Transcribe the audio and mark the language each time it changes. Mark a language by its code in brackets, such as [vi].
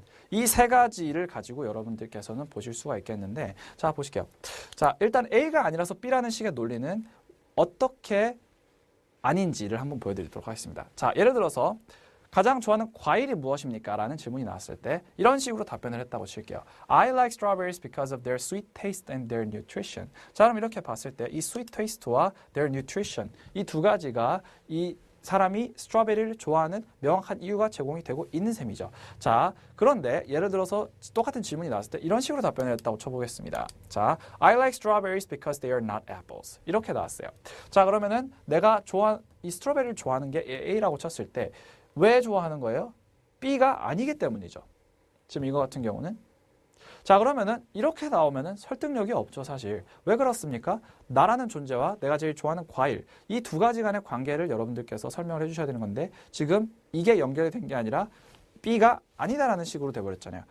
[ko] 이 세 가지를 가지고 여러분들께서는 보실 수가 있겠는데, 자, 보실게요. 자, 일단 A가 아니라서 B라는 식의 논리는 어떻게 아닌지를 한번 보여드리도록 하겠습니다. 자, 예를 들어서 가장 좋아하는 과일이 무엇입니까? 라는 질문이 나왔을 때 이런 식으로 답변을 했다고 칠게요. [en] I like strawberries because of their sweet taste and their nutrition. [ko] 자, 그럼 이렇게 봤을 때 이 sweet taste와 their nutrition 이 두 가지가 이 사람이 스트로베리를 좋아하는 명확한 이유가 제공이 되고 있는 셈이죠. 자, 그런데 예를 들어서 똑같은 질문이 나왔을 때 이런 식으로 답변을 했다고 쳐보겠습니다. [en] 자, I like strawberries because they are not apples. [ko] 이렇게 나왔어요. 자, 그러면은 내가 이 스트로베리를 좋아하는 게 A라고 쳤을 때 왜 좋아하는 거예요? B가 아니기 때문이죠. 지금 이거 같은 경우는 자, 그러면은 이렇게 나오면은 설득력이 없죠, 사실. 왜 그렇습니까? 나라는 존재와 내가 제일 좋아하는 과일, 이 두 가지 간의 관계를 여러분들께서 설명을 해주셔야 되는 건데 지금 이게 연결이 된 게 아니라 B가 아니다라는 식으로 돼버렸잖아요.